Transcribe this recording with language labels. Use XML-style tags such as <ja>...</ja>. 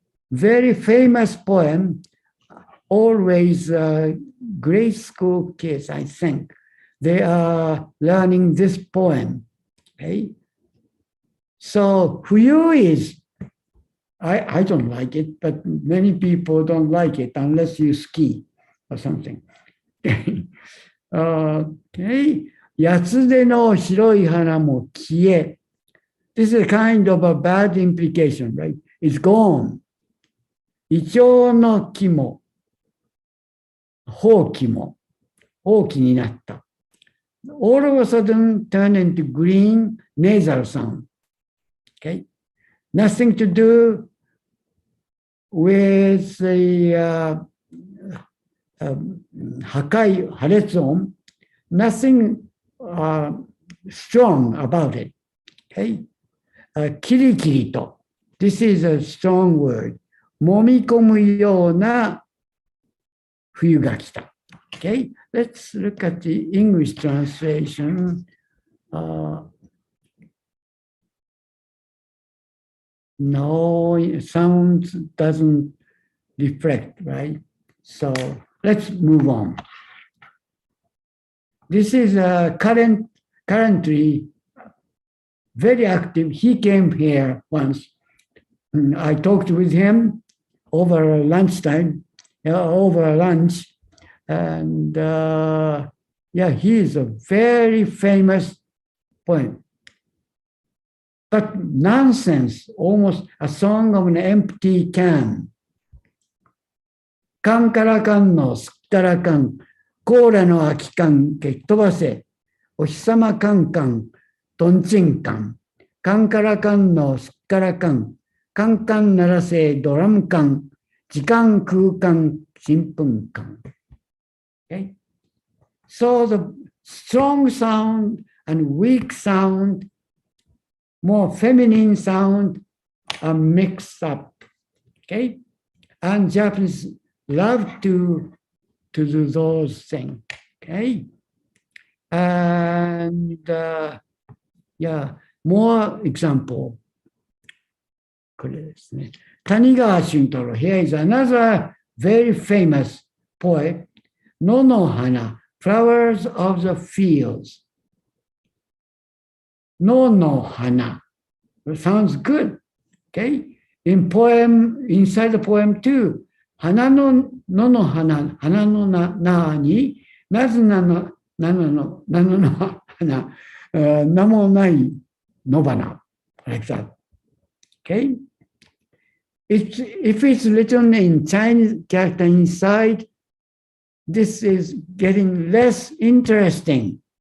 <en>Very famous poem, always grade school kids, I think, they are learning this poem. Okay? So Fuyu is, I don't like it, but many people don't like it unless you ski or something. Okay.</en> <ja>八つ手の白い花も消え。</ja> <en>This is a kind of a bad implication, right? It's gone.</en> <ja>イチョウの木も、放棄も、放棄になった。</ja> <en>All of a sudden turn into green nasal sound. Okay? Nothing to do with the 破裂音. Nothing strong about it. Okay?</en> <ja>キリキリと。</ja> <en>This is a strong word.</en> <ja>揉み込むような冬が来た。</ja> <en>Okay? Let's look at the English translation. No, sound doesn't reflect, right? So let's move on. This is currently very active. He came here once. I talked with him over lunchtime, over lunch. And yeah, he is a very famous poet. But nonsense, almost a song of an empty can.</en> <ja>カンからカンのすったらかん、コーラの空き缶蹴っ飛ばせ、お日様カンカン、トンチンカン、カンからカンのすったらかん、カンカン鳴らせドラム缶、時間空間新聞館。</ja> <en>Okay? So the strong sound and weak sound, more feminine sound are mixed up. Okay? And Japanese love to do those things. Okay? And yeah, more example.</en> <ja>これですね。谷川俊太郎.</ja> <en>Here is another very famous poet. 野の花, flowers of the fields. 野の花.Sounds good. Okay? In poem, inside the poem too.</en> <ja>花の野の花, 花のなに、なぜなの花、名もない野花.</ja> <en>Like that. Okay? If it's written in Chinese character inside, this is getting less interesting.</en>